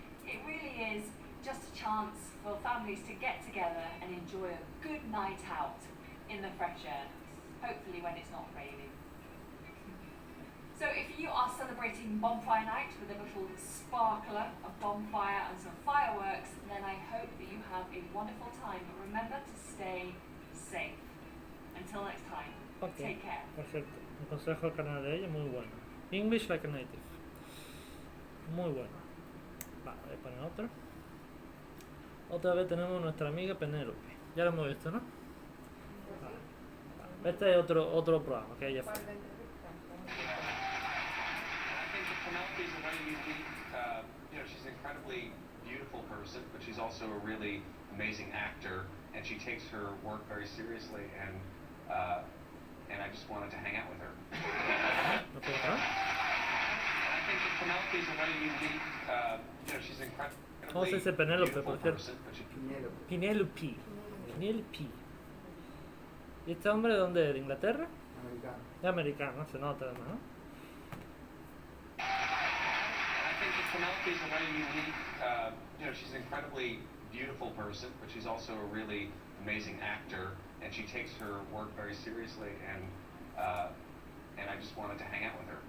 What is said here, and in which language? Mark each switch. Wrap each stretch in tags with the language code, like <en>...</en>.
<en>It really is just a chance for families to get together and enjoy a good night out in the fresh air, hopefully when it's not raining. So if you are celebrating Bonfire Night with a little sparkler, a bonfire and some fireworks, then I hope that you have a wonderful time. But remember to stay safe. Until next time, Okay. take care.</en> <es>Perfecto. Un consejo al canal de ella, muy bueno. English like a native. Muy bueno. Vale, voy a poner otro. Otra vez tenemos nuestra amiga Penélope. Ya lo hemos visto, ¿no? Vale. Este es otro programa que ella fue. ¿Cuál de entrevista?</es> <en>I think that Penelope is a very unique, she's an incredibly beautiful person, but she's also a really amazing actor, and she takes her work very seriously, and I just wanted to hang out with her. Okay, huh? I think that Penelope is a very unique, she's an</en> <es>¿Cómo se dice Penélope,</es> <en>beautiful</en> <es>por cierto?</es> <en>person, but she</en> <es>Penélope.</es> <en>Penelope.</en> <es>¿Y este hombre de dónde es? ¿De Inglaterra? Americano. Es americano, se nota además, ¿no?</es> <en>I think that Penelope is a very unique, she's an incredibly beautiful person, but she's also a really amazing actor, and she takes her work very seriously, and I just wanted to hang out with her.</en>